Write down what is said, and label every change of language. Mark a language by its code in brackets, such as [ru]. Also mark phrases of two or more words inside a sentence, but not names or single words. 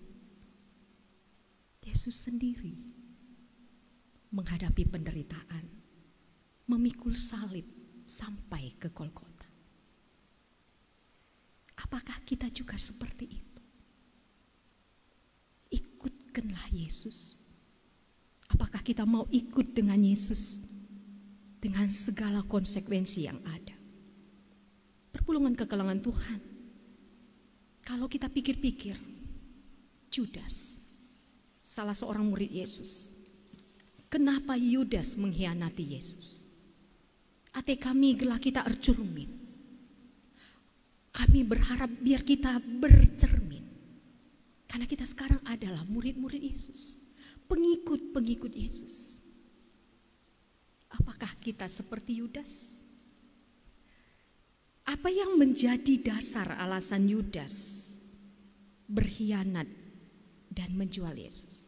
[id] Yesus sendiri menghadapi penderitaan, memikul salib sampai ke Golgota. Apakah kita juga seperti itu? Ikutkanlah Yesus. Apakah kita mau ikut dengan Yesus dengan segala konsekuensi yang ada? [btx] Perpulungan kekelangan Tuhan. [id] Kalau kita pikir-pikir, Judas, salah seorang murid Yesus. Kenapa Yudas mengkhianati Yesus? [btx] Ate kami gelah kita ercermin. [id] Kami berharap biar kita bercermin. Karena kita sekarang adalah murid-murid Yesus, pengikut-pengikut Yesus. Apakah kita seperti Yudas? Apa yang menjadi dasar alasan Yudas berkhianat dan menjual Yesus?